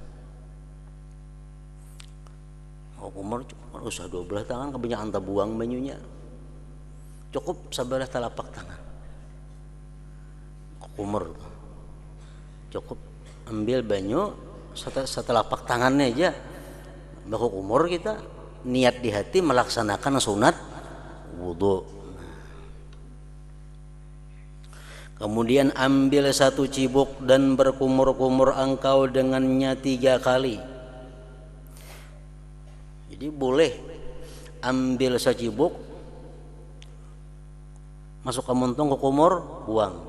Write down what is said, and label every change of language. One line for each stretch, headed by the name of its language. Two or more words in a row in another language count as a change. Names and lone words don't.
Banjar: Baku kumur cuma usah 12 tangan, kebanyakan buang banyunya.
Indonesian: Cukup sebelah telapak tangan.
Banjar: kumur. Cukup ambil banyu setelapak tangannya aja baku kumur, kita niat di hati melaksanakan sunat wudhu.
Indonesian: Kemudian ambil 1 cibuk dan berkumur-kumur engkau dengannya 3 kali.
Banjar: Jadi boleh ambil secibuk, masuk ke muntung, ke kumur, buang.